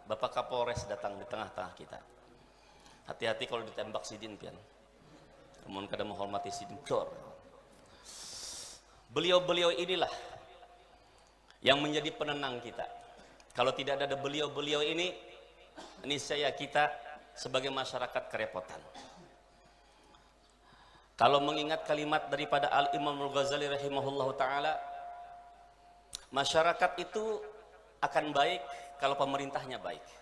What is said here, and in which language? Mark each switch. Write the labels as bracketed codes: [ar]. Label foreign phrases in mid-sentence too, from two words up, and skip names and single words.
[id] Bapak Kapolres datang di tengah-tengah kita. [bjn] Hati-hati kalau ditembak sidin pian. Namun kada menghormati sidin dor. [id] Beliau-beliau inilah yang menjadi penenang kita. Kalau tidak ada beliau-beliau ini niscaya kita sebagai masyarakat kerepotan. Kalau mengingat kalimat daripada Al-Imam Al-Ghazali [ar] رحمه الله تعالى, [id] masyarakat itu akan baik kalau pemerintahnya baik.